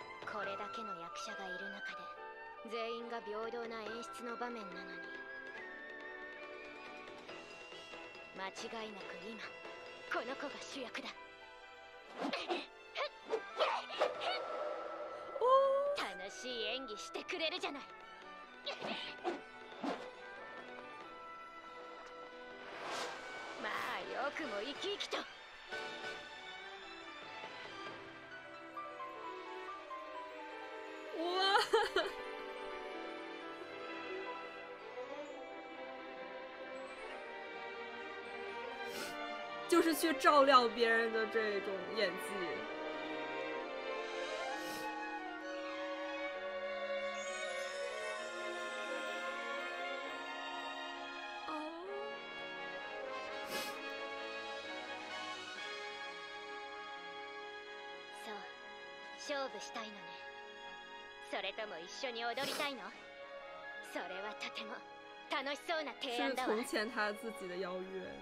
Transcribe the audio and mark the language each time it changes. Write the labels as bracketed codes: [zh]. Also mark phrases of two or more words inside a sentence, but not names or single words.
[ja] これだけの役者がいる中で全員が平等な演出の場面なのに、間違いなく今この子が主役だ。楽しい演技してくれるじゃない。まあよくも生き生きと。 [zh] 哇！就是去照料别人的这种演技。哦， [ja] そう、勝負したいのね。それとも一緒に踊りたいの？それはとても楽しそうな提 [zh] 是 [ja] 案だわ。 [zh] 从前他自己的邀约了。